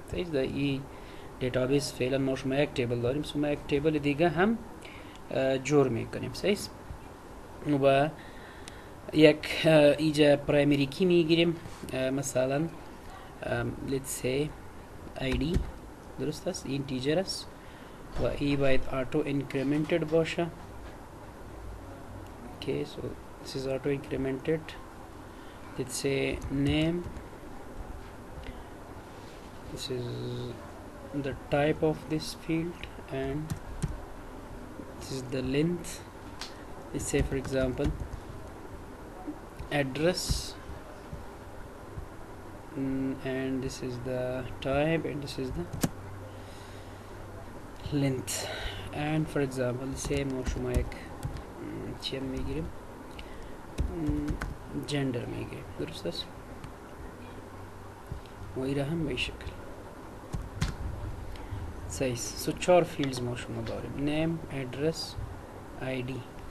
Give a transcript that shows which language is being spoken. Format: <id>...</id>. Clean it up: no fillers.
<fa>در این دیتابیس فعلا ما شما یک تیبل داریم، ما یک تیبل دیگه هم جور میکنیم. صحیح. و یک اینجا پرایمری کی میگیریم، مثلا</fa> <en>let's say</en> <fa>ID. درست است؟ اینتیجر است و ای باید auto incremented باشه.</fa> <en>okay, so this is auto incremented. Let's say name, this is the type of this field, and this is the length. Let's say for example address, and this is the type, and this is the length. And for example say</en> <fa>ما شما یک چی میگیریم، جندر میگیریم. درست است؟ و این هم به شکل. صحیح. چهار فیلدز ما شما داریم: نیم، ادرس، آیدی.</fa>